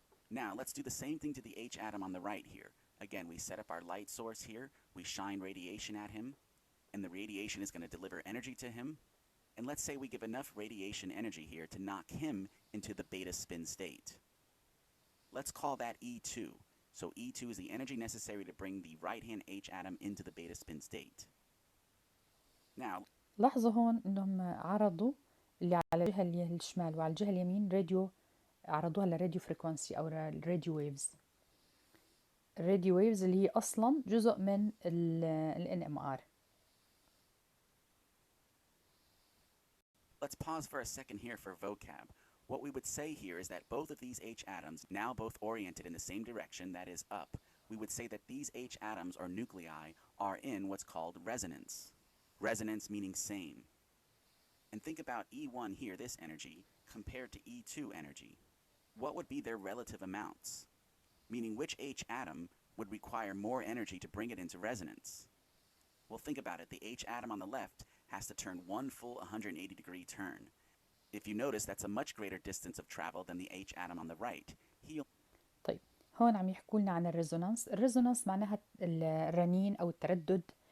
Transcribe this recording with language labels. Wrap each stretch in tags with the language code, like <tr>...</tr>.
<en>Now let's do the same thing to the H atom on the right here. Again, we set up our light source here, we shine radiation at him, and the radiation is going to deliver energy to him. And let's say we give enough radiation energy here to knock him into the beta spin state. Let's call that E2. So E2 is the energy necessary to bring the right-hand H atom into the beta spin state. Now,</en> <ar>لاحظوا هون انهم عرضوا اللي على الجهة الشمال وعلى الجهة اليمين راديو، عرضوها للراديو فريكونسي او الراديو ويفز. الراديو ويفز اللي هي اصلا جزء من ال NMR.</ar> <en>Let's pause for a second here for vocab. What we would say here is that both of these H atoms, now both oriented in the same direction, that is up, we would say that these H atoms or nuclei are in what's called resonance. Resonance meaning same. And think about E1 here, this energy, compared to E2 energy. What would be their relative amounts? Meaning which H atom would require more energy to bring it into resonance? Well, think about it. The H atom on the left has to turn one full 180-degree turn. If you notice, that's a much greater distance of travel than the H atom on the right.</en> <ar>طيب هون عم يحكوا لنا عن الريزونانس. الريزونانس معناها الرنين أو التردد</ar>